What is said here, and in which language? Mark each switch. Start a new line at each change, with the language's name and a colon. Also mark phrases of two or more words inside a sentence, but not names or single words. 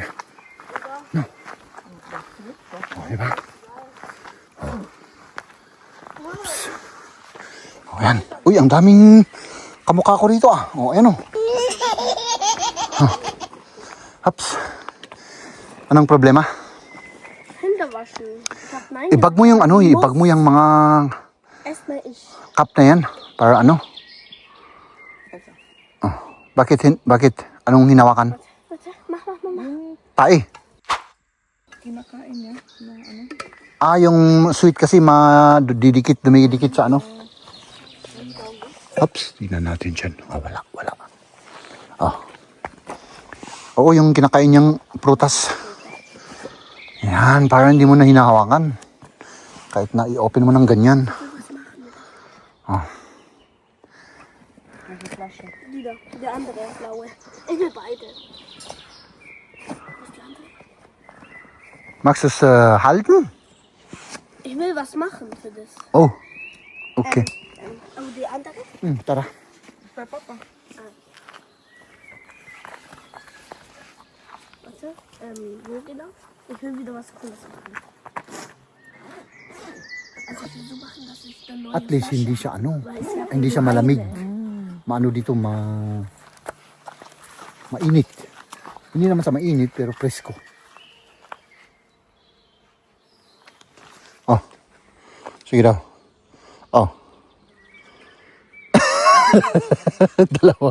Filipino: No? O, diba? O, yan. Uy, ang daming kamukha ko rito ah. O, ayan o. Haps. Anong problema?
German: Hände waschen. Ich hab nein.
Filipino: Ibag mo yung ano, ibag mo yung mga
German: Erstmal ich.
Filipino: cup na yan. Para ano? Oh, bakit? Anong hinawakan?
German: Warte, mach.
Filipino: Tae. Kinakain niya na ano. Ah, yung sweet kasi dumidikit sa ano. Oops, tingnan natin dyan. Oh, wala. Oh. Oo, yung kinakain niyang prutas. Yan, parang hindi mo na hinahawakan. Kahit na i-open mo ng ganyan. Oh.
German: Wieder. Der andere blaue. Ich will beide. Magst du es halten? Ich will was machen für das.
English: Oh, okay.
German: Aber die andere?
Filipino: Tara. Kay Papa.
German: Warte. Wo genau? Ich will wieder was Cooles machen. Also ich will so machen, dass ich dann neue
English: At least
German: Flasche
Filipino: hindi siya ano,
German: Weil es ja
Filipino: hindi siya malamig. Maano dito, mainit. Hindi naman sa mainit, pero presko. Oh. Sige daw. Oh. Dalawa.